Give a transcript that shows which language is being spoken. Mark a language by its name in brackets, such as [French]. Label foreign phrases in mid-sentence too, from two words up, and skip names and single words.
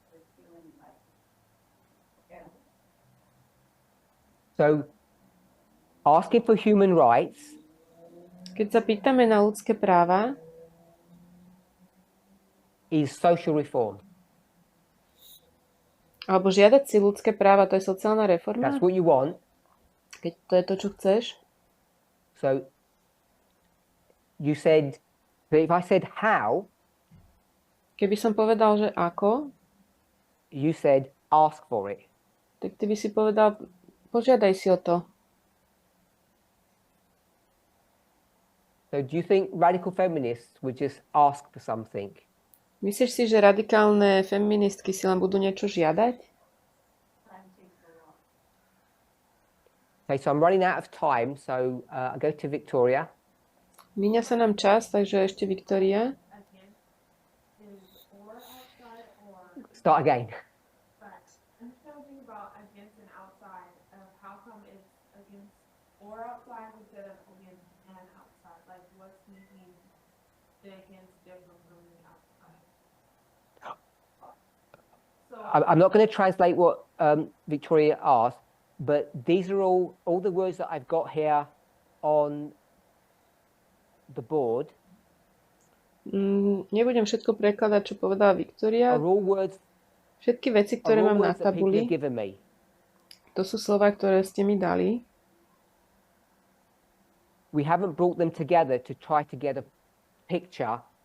[English] So asking for human rights [Slovak] Keď sa pýtame na ľudské práva, [English] is social reform. [Slovak] alebo žiadať si ľudské práva, to je sociálna reforma? [English] That's what you want. [Slovak] Keď to je to, čo chceš? [English] So you said, but if I said how, [Slovak] Keby som povedal, že ako, [English] you said ask for it. [Slovak] tak ty by si povedal, požiadaj si o to. [English] So do you think radical feminists would just ask for something? [Slovak] Myslíš si, že radikálne feministky si len budú niečo žiadať? [English] Okay, so I'm running out of time, so I go to Victoria. [Slovak] Míňa sa nám čas, takže ešte Viktória. [English] Again, is or outside or, Start again. but I'm trying to think about against and outside of how come it's against or outside instead of against and outside. Like what's making the against different from the outside? So I'm not going to translate what Victoria asked, but these are all the words that I've got here on the board [Slovak] Nebudem všetko prekladať, čo povedala Viktória. [English] are all words, [Slovak] Všetky veci, [English] are [Slovak] ktoré [English] all [Slovak] mám na [English] words that people have [Slovak] tabuli, [English] given me. [Slovak] to sú slova, ktoré ste mi dali. [English] We haven't brought them together to try to get a picture of